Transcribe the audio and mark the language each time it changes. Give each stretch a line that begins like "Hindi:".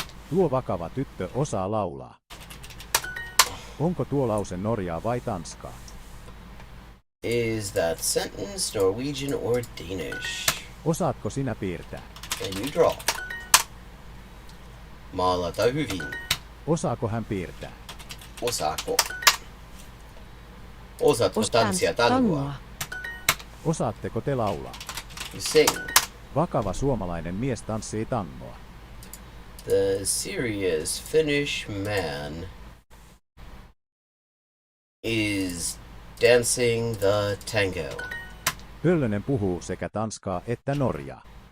Finnish: Tuo vakava tyttö osaa laulaa. Onko tuo lause Norjaa vai Tanskaa?
English: Is that sentence Norwegian or Danish?
Finnish: Osaatko sinä piirtää?
English: Can you draw?
Finnish: Maalata hyvin. Osaako hän piirtää? Osaako? Osaatko tanssia tangoa? Osaatteko te laulaa?
English: Sing.
Finnish: Vakava suomalainen mies tanssii tangoa.
English: The serious Finnish man is dancing the tango.
Finnish: Pöllönen puhuu sekä tanskaa että norjaa.